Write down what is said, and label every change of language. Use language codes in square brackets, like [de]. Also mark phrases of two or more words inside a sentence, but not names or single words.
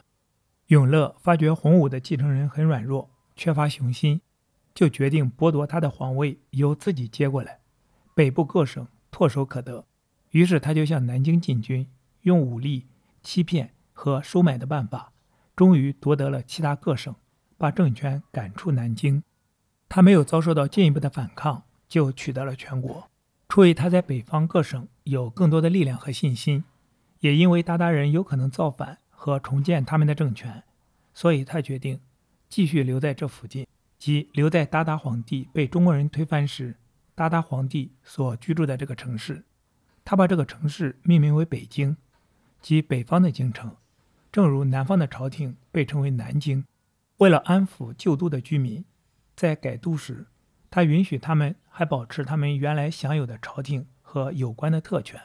[zh] 永樂發覺洪武的繼承人很軟弱，缺乏雄心，就決定剝奪他的皇位，由自己接過來。北部各省唾手可得，於是他就向南京進軍，用武力、欺騙和收買的辦法，終於奪得了其他各省，把政權趕出南京。他沒有遭受到進一步的反抗，就取得了全國。出於他在北方各省有更多的力量和信心，也因為韃靼人有可能造反和重建他們的政权，所以他決定繼續留在這附近，即留在韃靼皇帝被中國人推翻時，韃靼皇帝所居住的這個城市。他把這個城市命名為北京，即北方的京城，正如南方的朝廷被稱為南京。為了安撫舊都的居民，在改都時，他允許他們還保持他們原來享有的朝廷和有關的特權。